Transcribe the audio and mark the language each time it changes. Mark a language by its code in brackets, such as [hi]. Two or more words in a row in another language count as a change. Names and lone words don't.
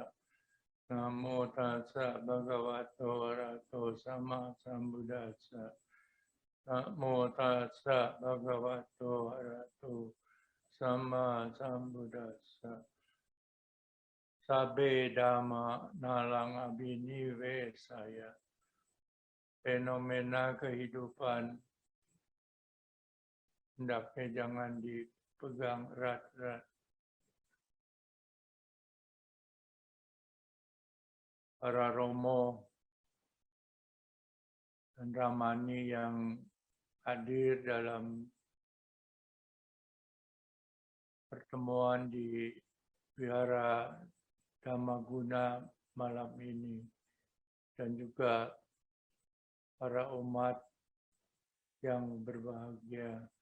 [pi] Namo tassa bhagavato arahato sama sambuddhassa. Namo tassa bhagavato arahato sama sambuddhassa. Sabbe dhamma nalang abhinivesaya. [id] Fenomena kehidupan hendaknya jangan dipegang erat-erat. Para romo dan ramani yang hadir dalam pertemuan di Wihara Dhammaguna malam ini, dan juga para umat yang berbahagia.